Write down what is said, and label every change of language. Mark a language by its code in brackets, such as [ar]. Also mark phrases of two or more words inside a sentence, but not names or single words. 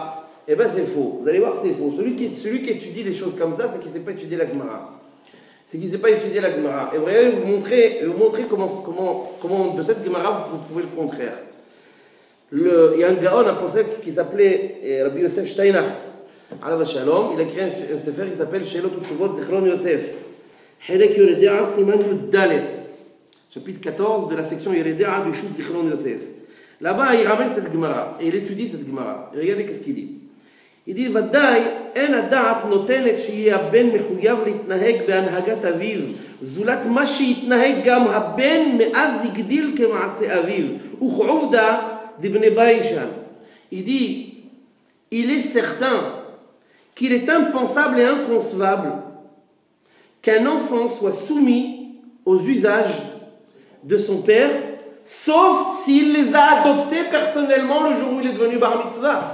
[fr] Eh bien c'est faux, vous allez voir que c'est faux. Celui qui étudie les choses comme ça, c'est qu'il ne sait pas étudier la Gemara. C'est qu'il ne sait pas étudier la Gemara. Et vous allez vous montrer comment de cette Gemara vous pouvez le contraire. Il y a un gaon, un posek qui s'appelait Rabbi Yosef Steinach, [he] עליו השלום. [fr] Il a écrit un sefer qui s'appelle Shelot Utshuvot Zichron Yosef. [he] חלק יורה דעה סימן יוד דלת. [fr] Chapitre 14 de la section Yoredea du Shut Zichron Yosef. Là-bas, il ramène cette Gemara et il étudie cette Gemara. Et regardez qu'est-ce qu'il dit. Il dit, [he] ודאי, אין הדעת נותנת שיהיה הבן מחויב להתנהג בהנהגת אביו, זולת מה שיתנהג גם הבן מאז הגדיל כמעשה אביו. וכעובדה דבני ביישן. [fr] Il dit, il est certain qu'il est impensable et inconcevable qu'un enfant soit soumis aux usages de son père, sauf s'il les a adoptés personnellement le jour où il est devenu bar mitzvah.